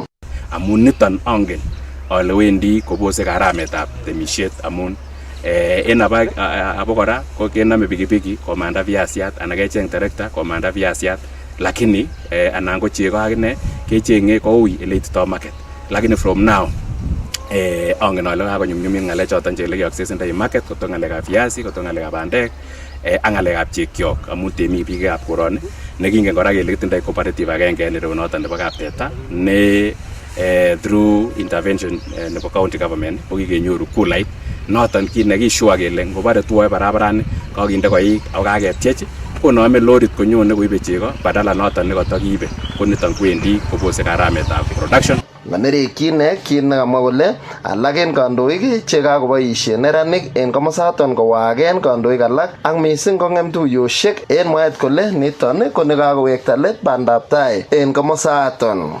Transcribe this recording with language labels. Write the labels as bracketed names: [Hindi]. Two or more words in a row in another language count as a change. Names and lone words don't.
[Kalenjin] Amun niton angen ale wendi kobose garametab temisiet amun en abokora ko kename pikipiki komanda viasiat anan kecheng terekta komanda viasiat lakini anan ko chego akine kechenge koui ele itito market lakini [English] from now [Kalenjin] angen ale kakonyumnyumit ng'alek choton chele kiaccessendai market koto ng'alekab viasi koto ng'alekab bandek ak ng'alekab chekyok amun temik biikab koroni nekingen kora kele kitindoi cooperative agenge en ireu noton nebo kapteta ne [English] through intervention [Kalenjin] nebo county government ko kikenyoru kulait noton kit nekishua kele ngobare tuoe barabarani kakinde koik ak kaketiech konome lorit konyone koibe chego badala noton nekotokiibe ko niton kwendi kobose garametab production. Manerekyin kit nekamwa kole alak en kandoik chekakoboisie neranik en komosaton kowaken kandoik alak ak mising kong'em tuiyosiek en mwaet kole niton ko nekakowekta let bandab tai en komosaton.